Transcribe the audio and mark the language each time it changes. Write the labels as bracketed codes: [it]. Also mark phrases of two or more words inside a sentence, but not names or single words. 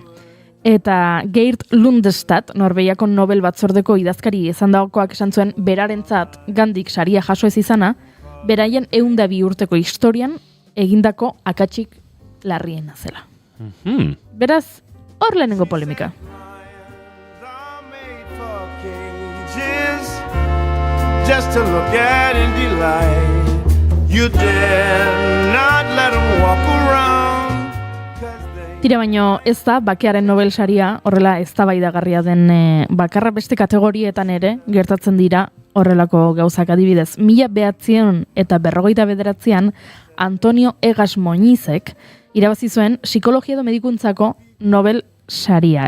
[eu] Eta Geert Lundestad, Norvegiako Nobel batzordeko idazkari izan dagokoak esan zuen berarentzat Gandik saria jaso ez izana, beraien 102 urteko historian egindako akatsik larriena zela. Beraz, hor lehenengo polemika. [en] Just to look at and delight. You dare not let them walk around. [eu] Tira baino ez da bakearen Nobel saria horrela eztabaidagarria den bakarra, beste kategorietan ere gertatzen dira horrelako gauzak. Adibidez, 1959an Antonio Egas Moñizek irabazi zuen psikologia edo medikuntzako Nobel saria.